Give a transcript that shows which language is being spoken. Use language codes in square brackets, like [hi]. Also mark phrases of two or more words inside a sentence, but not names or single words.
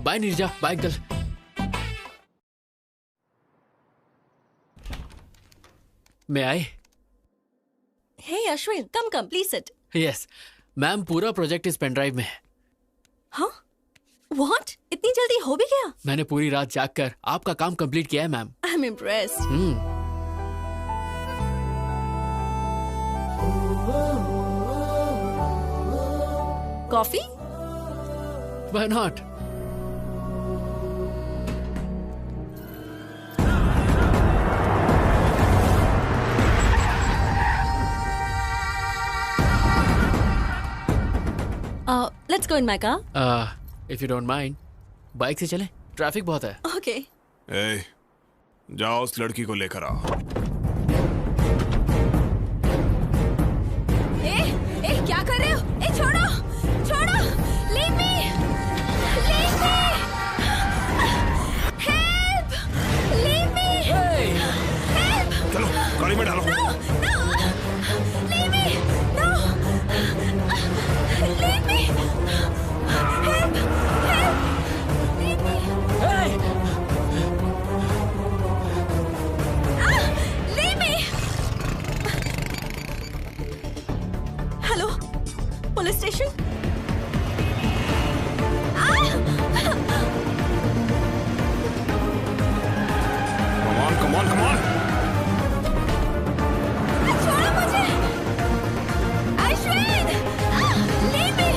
[hi] बाय नीरजा, बाय अंकल। मैं आए? [en] Hey Ashwin, come come please sit. yes ma'am, [hi] पूरा प्रोजेक्ट इस [en] pen drive [hi] में है। हाँ? व्हाट? इतनी जल्दी हो भी गया? मैंने पूरी रात जाग कर आपका काम कंप्लीट किया है मैम। [en] I am impressed. Coffee? Why not? Let's go in my car. If you don't mind, [hi] बाइक से चलें, ट्रैफिक बहुत है। [en] Okay. [hi] ए, जाओ उस लड़की को लेकर आओ। ए, क्या कर रहे हो? ए, छोड़ो, छोड़ो, [en] leave me, leave me, help, leave me, help. [hi] चलो गाड़ी में डालो। [en] No, leave me, no, leave me, help, leave me. Leave me. Hello, police station. Come on, come on. [hi] छोड़ो मुझे। अश्विन, [en] leave me.